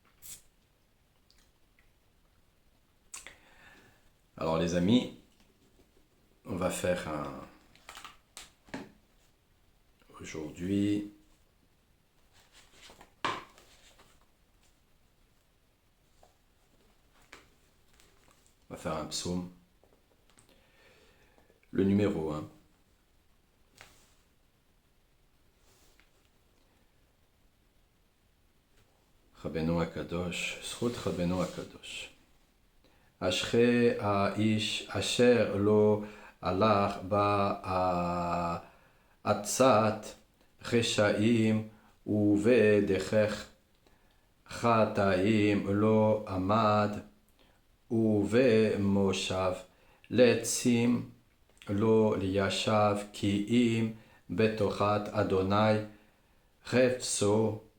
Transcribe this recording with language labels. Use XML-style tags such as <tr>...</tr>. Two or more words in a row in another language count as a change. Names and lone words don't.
<fr>Alors les amis, on va faire aujourd'hui on va faire un psaume, le numéro 1.</fr> <he>רבנו הקדוש, זכות רבנו הקדוש. אשרי האיש אשר לא הלך בעצת רשעים ובדרך חטאים לא עמד ובמושב לצים לא ישב כי אם בתוכת אדוני חפצו</he>